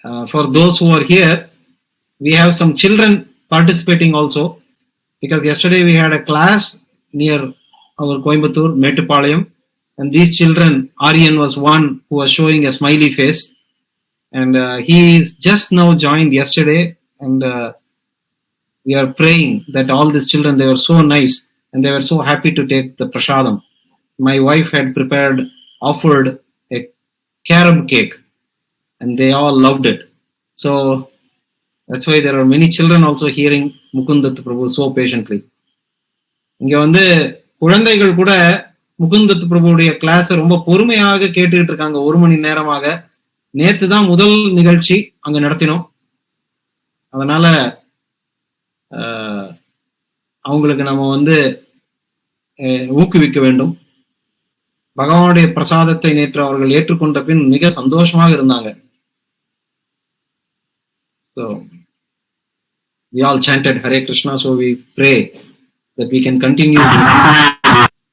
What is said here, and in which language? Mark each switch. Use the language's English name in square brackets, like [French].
[English] For those who are here, we have some children participating also, because yesterday we had a class near our Coimbatore, Mettupalayam, and these children, Aryan was one who was showing a smiley face, and he is just now joined yesterday, and we are praying that all these children, they were so nice and they were so happy to take the prasadam. My wife had offered a carom cake, and they all loved it. So that's why there are many children also hearing Mukunda Datta Prabhu so patiently. [Tamil] இங்க வந்து குழந்தைகள் கூட முகுந்த தத்த பிரபுடைய class ரொம்ப பொறுமையாக கேட்டுக்கிட்டு இருக்காங்க. 1 மணி நேரமாக. நேத்து தான் முதல் நிகழ்ச்சி அங்க நடத்தினோம். அதனால அவங்களுக்கு நம்ம வந்து ஊக்குவிக்க வேண்டும். பகவானுடைய பிரசாதத்தை நேற்று அவர்கள் ஏற்றுக்கொண்ட பின் மிக சந்தோஷமாக இருந்தாங்க. [English] So we all chanted Hare Krishna, so we pray that we can continue this.